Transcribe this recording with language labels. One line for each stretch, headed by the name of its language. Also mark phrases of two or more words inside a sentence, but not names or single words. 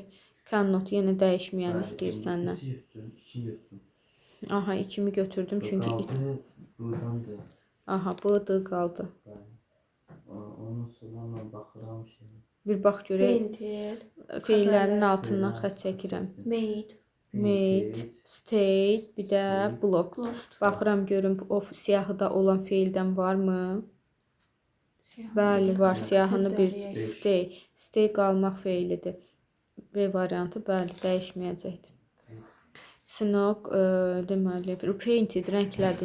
Azerbaijani: Cannot yenə dəyişməyəni istəyir səndən. 2 götürün. Aha, 2-mi götürdüm çünki Buradandır. aha, bu D qaldı. Ondan sonra baxıram şey. Bir bax görək.
English: Painted,
Azerbaijani: Feillərin altından xətt çəkirəm.
English: made, Made, stayed,
Azerbaijani: bir də blocked.
English: blocked.
Azerbaijani: Baxıram görüm o siyahıda olan feildən varmı? Bəli, var. Siyahını bir stay. Stay qalmaq feilidir. B variantı bəli dəyişməyəcəkdir. Snow deməli painted rənglədi.